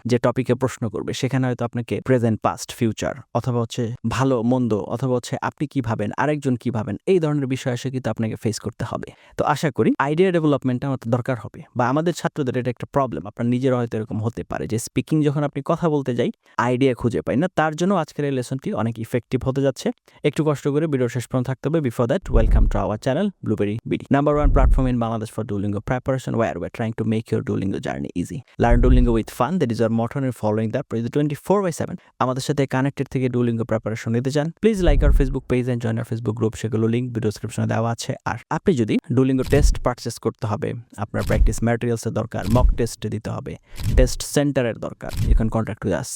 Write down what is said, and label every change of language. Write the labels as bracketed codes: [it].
[bn] যে টপিকে প্রশ্ন করবে সেখানে হয়তো আপনাকে প্রেজেন্ট, পাস্ট, ফিউচার অথবা হচ্ছে ভালো, মন্দ অথবা হচ্ছে আপনি কি ভাবেন, আরেকজন কি ভাবেন, এই ধরনের বিষয় এসে কিন্তু আপনাকে ফেস করতে হবে। তো আশা করি আইডিয়া ডেভেলপমেন্টটা আমাদের দরকার হবে, বা আমাদের ছাত্রদের এটা একটা প্রবলেম। আপনার নিজের হয়তো এরকম হতে পারে যে স্পিকিং যখন আপনি কথা বলতে যাই আইডিয়া খুঁজে পাই না। তার জন্য আজকের এই লেসনটি অনেক ইফেক্টিভ হতে যাচ্ছে। একটু কষ্ট করে ভিডিওর শেষ পর্যন্ত থাকতে হবে। [en] Before that, welcome to our channel Blueberry BD, number one platform in Bangladesh for Duolingo preparation, where we're trying to make your Duolingo journey easy. Learn Duolingo with fun, that is our motto, and following that 24/7 [bn] আমাদের সাথে connected থেকে Duolingo preparation নিতে চান, [en] Please like our Facebook page and join our Facebook group. [bn] সেগুলো link video ডেসক্রিপশনে দেওয়া আছে। আর আপনি যদি Duolingo টেস্ট পারচেস করতে হবে, আপনার প্র্যাকটিস ম্যাটেরিয়ালসের দরকার, মক টেস্ট দিতে হবে, টেস্ট সেন্টারের দরকার, [en] You can contact with us.